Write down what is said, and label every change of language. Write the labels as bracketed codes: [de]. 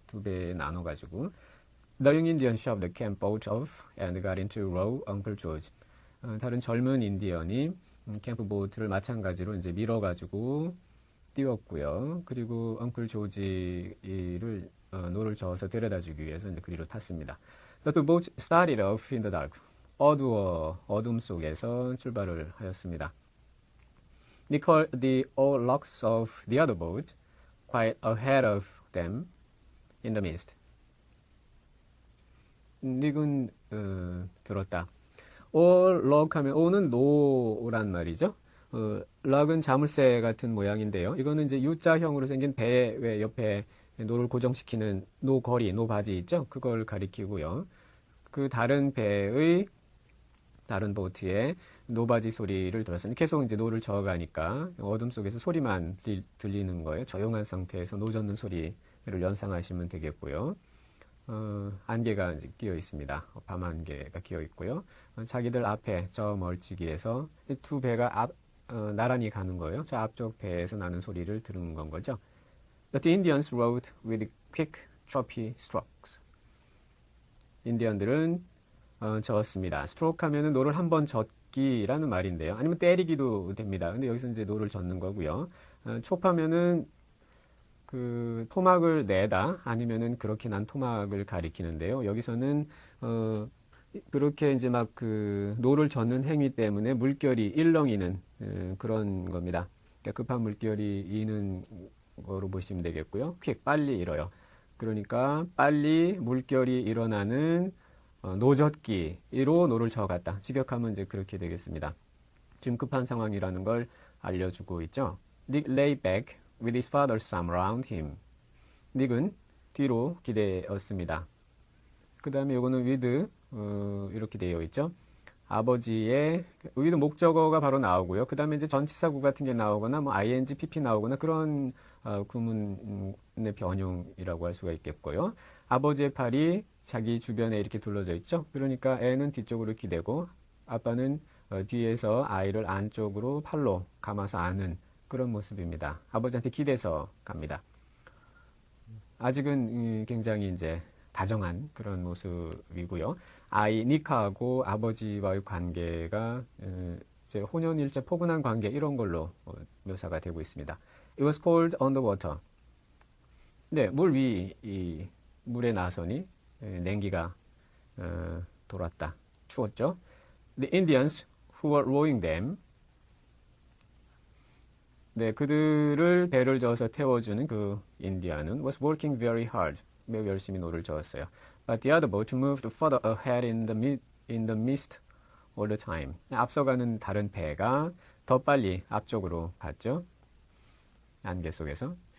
[ko] 두 배에 나눠 가지고 [en] The young Indian shoved the camp boat off and got into row Uncle George. [ko] 다른 젊은 인디언이 캠프 보트를 마찬가지로 이제 밀어 가지고 띄웠고요. 그리고 엉클 조지를 노를 저어서 데려다주기 위해서 이제 그리로 탔습니다. [en] The boat started off in the dark. [ko] 어둠 속에서 출발을 하였습니다. [en] They called the oarlocks of the other boat quite ahead of them in the mist. [ko] 닉은 들었다. oarlock 하면 o는 노란 말이죠. 락은 자물쇠 같은 모양인데요. 이거는 이제 U자형으로 생긴 배 옆에 노를 고정시키는 노거리, 노바지 있죠? 그걸 가리키고요. 그 다른 배의 다른 보트의 노바지 소리를 들었어요. 계속 이제 노를 저어가니까 어둠 속에서 소리만 들리는 거예요. 조용한 상태에서 노 젓는 소리를 연상하시면 되겠고요. 안개가 이제 끼어 있습니다. 밤 안개가 끼어 있고요. 자기들 앞에 저 멀찍이에서 이 두 배가 나란히 가는 거예요. 저 앞쪽 배에서 나는 소리를 들은 건 거죠. [en] The Indians rowed with quick, choppy strokes. [ko] 인디언들은 저었습니다. 스트로크 하면은 노를 한 번 젓기라는 말인데요. 아니면 때리기도 됩니다. 근데 여기서 이제 노를 젓는 거고요. 촉하면은 그 토막을 내다 아니면은 그렇게 난 토막을 가리키는데요. 여기서는 그렇게 이제 막 그 노를 젓는 행위 때문에 물결이 일렁이는 그런 겁니다. 그러니까 급한 물결이 이는 거로 보시면 되겠고요. 퀵 빨리 일어요. 그러니까 빨리 물결이 일어나는 노젓기로 노를 저어갔다. 직역하면 이제 그렇게 되겠습니다. 지금 급한 상황이라는 걸 알려주고 있죠. [en] Nick lay back with his father's arm around him. [ko] 닉은 뒤로 기대었습니다. 그 다음에 요거는 with 이렇게 되어 있죠. 아버지의 with 목적어가 바로 나오고요. 그 다음에 이제 전치사구 같은 게 나오거나 뭐 ing, pp 나오거나 그런 구문의 변형이라고 할 수가 있겠고요. 아버지의 팔이 자기 주변에 이렇게 둘러져 있죠. 그러니까 애는 뒤쪽으로 기대고 아빠는 뒤에서 아이를 안쪽으로 팔로 감아서 안은 그런 모습입니다. 아버지한테 기대서 갑니다. 아직은 굉장히 이제 다정한 그런 모습이고요. 아이 니카하고 아버지와의 관계가 이제 혼연일체 포근한 관계 이런 걸로 묘사가 되고 있습니다. [en] It was cold on the water. [ko] 네, 이 물에 나서니 냉기가 돌았다. 추웠죠. [en] The Indians who were rowing them. [ko] 네, 그들을 배를 저어서 태워주는 그 인디안은 [en] was working very hard. [ko] 매우 열심히 노를 저었어요. [en] But the other boat moved further ahead in the mist all the time. [ko] 앞서가는 다른 배가 더 빨리 앞쪽으로 갔죠. 안개 속에서.